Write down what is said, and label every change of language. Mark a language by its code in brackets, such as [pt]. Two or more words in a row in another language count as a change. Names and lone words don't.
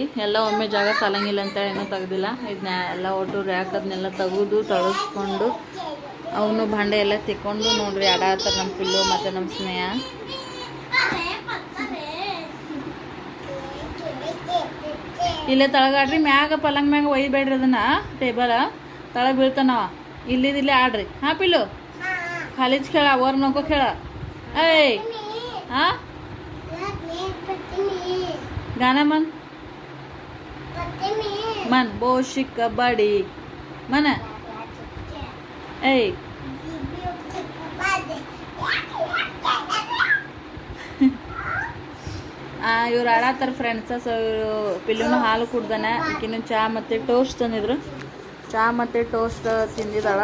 [kn] ಎಲ್ಲ ಒಮ್ಮೆ ಜಾಗ ಸಾಲಂಗಿಲ್ಲ ಅಂತೇಳಿ ಏನೂ ತೆಗ್ದಿಲ್ಲ. ಇದನ್ನ ಎಲ್ಲ ಒಟ್ಟು ರ್ಯಾಕ್ ಅದನ್ನೆಲ್ಲ ತೆಗೆದು ತೊಳಸ್ಕೊಂಡು ಅವನು ಭಾಂಡೆ ಎಲ್ಲ ತಿಕ್ಕೊಂಡು ನೋಡ್ರಿ ಆಡಾಡ್ತಾರೆ ನಮ್ಮ ಪಿಲ್ಲು ಮತ್ತು ನಮ್ಮ ಸ್ನೇಹ. ಇಲ್ಲೇ ತಳಗಾಡ್ರಿ, ಮ್ಯಾಗ ಪಲಂಗ್ ಮ್ಯಾಗ ಒಯ್ಬೇಡ್ರಿ ಅದನ್ನ. ಟೇಬಲ್ ತಳಗ ಬೀಳ್ತಾನವ. ಇಲ್ಲಿದಿಲ್ಲೇ ಆಡ್ರಿ. [mr] ಹಾಂ ಪಿಲ್ಲು, ಖಾಲಿಜ್ खेळा, वर नको खेळा. ऐ हां गाणं म्हण म्हण. बोशी कबड्डी म्हण. [kn] ऐ ಇವ್ರು ಆಡತ್ತಾರ ಫ್ರೆಂಡ್ಸ. ಸೊ ಇವರು ಪಿಲ್ಲುನು ಹಾಲು ಕುಡ್ದಾನ. ಈಕಿನ್ನು ಚಹಾ ಮತ್ತು ಟೋಸ್ಟ್ ತಂದಿದ್ರು. ಚಹಾ ಮತ್ತು ಟೋಸ್ಟ್ ತಿಂದಿದ್ದಾಳ.